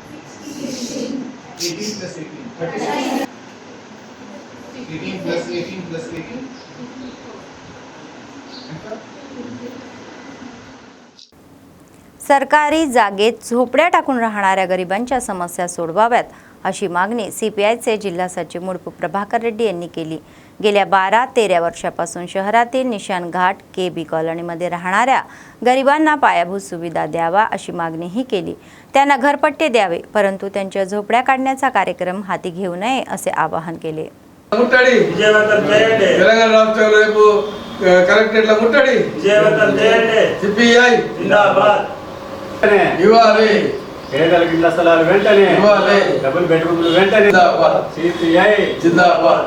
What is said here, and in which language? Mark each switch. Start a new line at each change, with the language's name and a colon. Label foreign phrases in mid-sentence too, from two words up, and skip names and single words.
English: 18 plus 18 36 18 plus 18 plus 18
Marathi: सरकारी जागेत झोपड्या टाकून राहणाऱ्या गरिबांच्या समस्या सोडवाव्यात अशी मागणी CPIचे जिल्हा सचिव मुडपू प्रभाकर रेड्डी यांनी केली। गेल्या 12-13 वर्षापासून शहरातील निशान घाट KB कॉलनीमध्ये राहणाऱ्या गरिबांना पायाभूत सुविधा द्यावा अशी मागणीही केली। त्यांना घरपट्टे द्यावे, परंतु त्यांच्या झोपड्या काढण्याचा कार्यक्रम हाती घेऊ नये असे आवाहन केले।
Telugu: ముట్టడి తెలంగాణ రాష్ట్రంలో రేపు కలెక్టరేట్ల ముట్టడి CPI జిందాబాద్ ఇవ్వాలి, పేదలకు ఇళ్ల స్థలాలు వెంటనే ఇవ్వాలి,
English: double bedrooms
Telugu: వెంటనే జిందాబాద్, CPI జిందాబాద్,